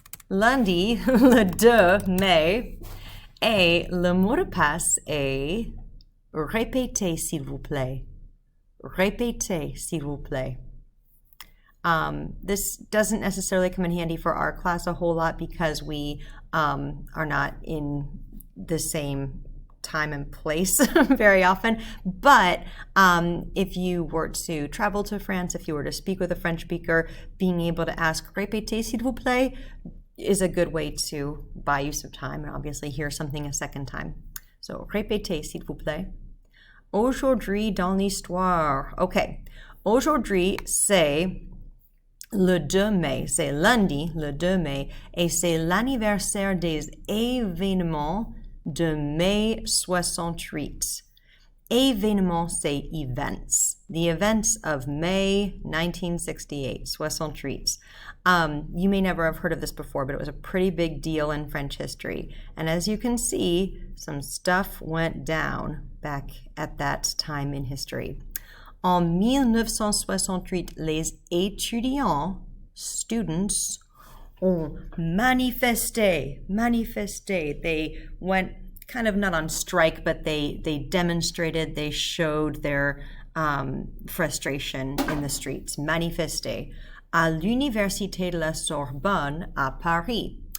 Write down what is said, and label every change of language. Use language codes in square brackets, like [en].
[fr] Lundi, le 2 mai, et le mot de passe est répétez s'il vous plaît. Répétez s'il vous plaît. [en] This doesn't necessarily come in handy for our class a whole lot because we are not in the same time and place very often, but if you were to travel to France, if you were to speak with a French speaker, being able to ask [fr] répétez s'il vous plaît [en] is a good way to buy you some time and obviously hear something a second time. [fr] So répétez s'il vous plaît. Aujourd'hui dans l'histoire. Okay, aujourd'hui c'est le 2 mai, c'est lundi, le 2 mai, et c'est l'anniversaire des événements de mai 68. Événements, c'est events. [en] The events of May 1968, 68. You may never have heard of this before, but it was a pretty big deal in French history. And as you can see, some stuff went down back at that time in history. [fr] En 1968, les étudiants, students, ont manifesté. [en] They went kind of not on strike, but they demonstrated, they showed their frustration in the streets. [fr] Manifesté. À l'Université de la Sorbonne à Paris.